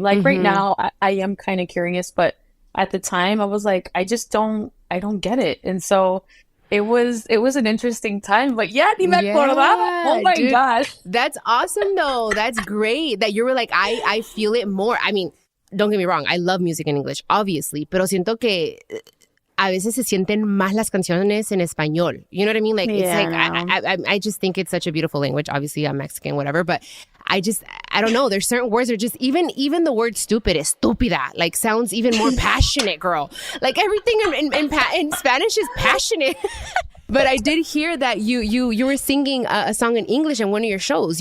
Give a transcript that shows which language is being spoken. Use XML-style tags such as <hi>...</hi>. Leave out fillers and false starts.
<en>Like right now, I am kind of curious. But at the time, I was like, I don't get it. And so it was an interesting time. But yeah,</en> <es>ni me acordaba.</es> <en>Oh my gosh. That's awesome though. That's great that you were like, I feel it more. I mean, don't get me wrong. I love music in English, obviously.</en> <es>Pero siento que a veces se sienten más las canciones en español.</es> <en>You know what I mean? Like, it's like, I just think it's such a beautiful language. Obviously, I'm Mexican, whatever. But I don't know. There's certain words that are just, even the word stupid, estúpida, like sounds even more passionate, girl. Like everything in Spanish is passionate. But I did hear that you were singing a song in English in one of your shows.</en>